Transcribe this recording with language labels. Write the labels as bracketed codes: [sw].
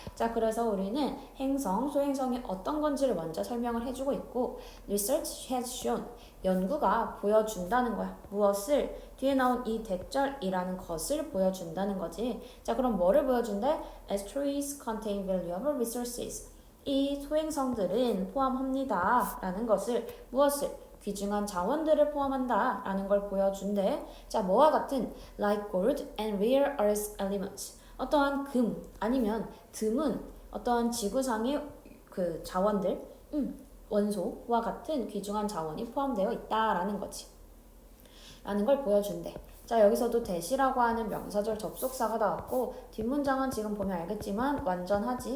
[ko] 자, 그래서 우리는 행성, 소행성이 어떤 건지를 먼저 설명을 해주고 있고 [en] research has shown, [ko] 연구가 보여준다는 거야. 무엇을? 뒤에 나온 이 대절이라는 것을 보여준다는 거지. 자, 그럼 뭐를 보여준대? [en] Asteroids contain valuable resources. [ko] 이 소행성들은 포함합니다. 라는 것을 무엇을? 귀중한 자원들을 포함한다. 라는 걸 보여준대. 자, 뭐와 같은 [en] like gold and rare earth elements. [ko] 어떠한 금 아니면 드문 어떠한 지구상의 그 자원들, 원소와 같은 귀중한 자원이 포함되어 있다라는 거지. 라는 걸 보여준대. 자, 여기서도 대시라고 하는 명사절 접속사가 나왔고 뒷문장은 지금 보면 알겠지만 완전하지.